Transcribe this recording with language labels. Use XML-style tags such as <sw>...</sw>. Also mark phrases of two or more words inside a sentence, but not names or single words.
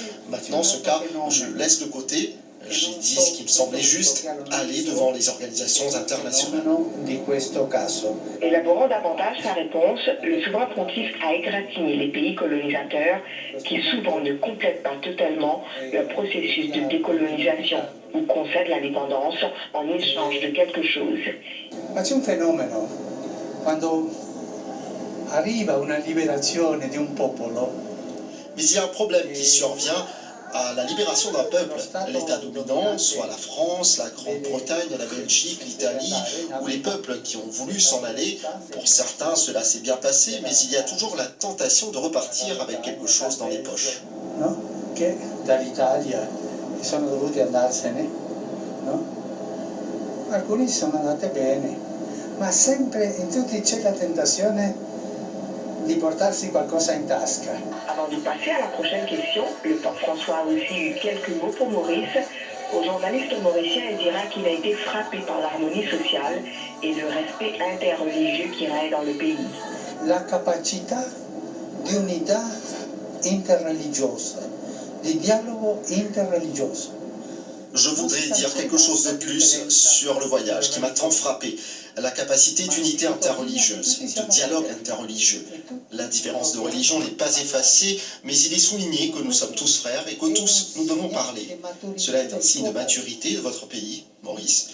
<fr>Maintenant, ce cas, je le laisse de côté. J'ai dit ce qui me semblait juste, aller devant les organisations internationales. Élaborant davantage sa réponse, le souverain pontife a égratigné les pays colonisateurs qui souvent ne complètent pas totalement leur processus de décolonisation ou concèdent l'indépendance en échange de quelque chose.</fr> <it>Ma c'è un fenomeno, quando arriva una liberazione di un popolo.</it> <fr>Mais il y a un problème qui survient à la libération d'un peuple. L'État dominant, soit la France, la Grande-Bretagne, la Belgique, l'Italie, ou les peuples qui ont voulu s'en aller. Pour certains, cela s'est bien passé, mais il y a toujours la tentation de repartir avec quelque chose dans les poches.</fr> <it>No? Che dall'Italia sono dovuti andarsene, no? Alcuni sono andate bene, ma sempre in tutti c'è la tentazione di portarsi qualcosa in tasca.</it> <fr>Avant de passer à la prochaine question, le pape François a aussi eu quelques mots pour Maurice. Aux journalistes mauriciens, il dira qu'il a été frappé par l'harmonie sociale et le respect interreligieux qui règne dans le pays.</fr> <it>La capacità di unità interreligiosa, di dialogo interreligioso.</it> <fr>Je voudrais dire quelque chose de plus sur le voyage qui m'a tant frappé. La capacité d'unité interreligieuse, de dialogue interreligieux. La différence de religion n'est pas effacée, mais il est souligné que nous sommes tous frères et que tous nous devons parler. Cela est un signe de maturité de votre pays, Maurice.</fr>